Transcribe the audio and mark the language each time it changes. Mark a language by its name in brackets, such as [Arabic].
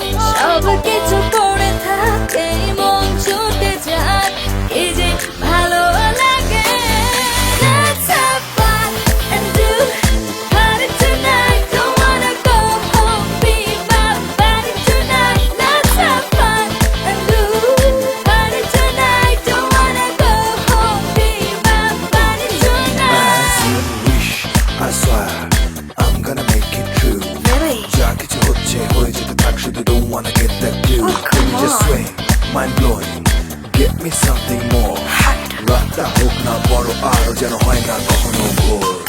[Bangla] সব কিছু করে থাকে মন ছুটে যায় এই যে ভালো লাগে [English] Let's have fun and do party tonight Don't wanna go home, be my body tonight Let's have fun and do party tonight Don't wanna go home, be my body tonight As you wish I swear I'm gonna make it true Really? [Bangla] যা কিছু হচ্ছে হয়ে যেতে থাক শুধু [English] don't wanna get that clue Oh, come Baby, just on. swing mind blowing get me something more [Bangla] রাতটা হোক না বড় আরো যেন হয় না কখনো ভোর